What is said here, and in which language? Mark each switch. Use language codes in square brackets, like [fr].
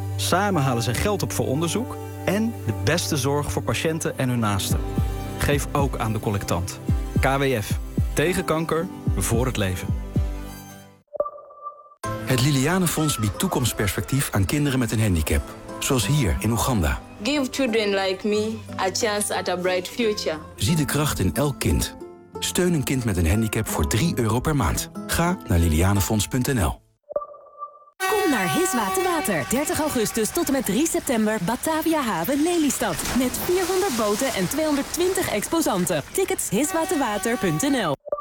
[nl] Samen halen ze geld op voor onderzoek en de beste zorg voor patiënten en hun naasten. Geef ook aan de collectant. KWF. Tegen kanker, voor het leven. Het Liliane Fonds biedt toekomstperspectief aan kinderen met een handicap. Zoals hier in Oeganda. [en] Give children like me a chance at a bright future. [nl] Zie de kracht in elk kind. Steun een kind met een handicap voor €3 per maand. Ga naar lilianefonds.nl. naar His Waterwater. 30 augustus tot en met 3 september Batavia Haven Lelystad. Met 400 boten en 220 exposanten. Tickets hiswaterwater.nl.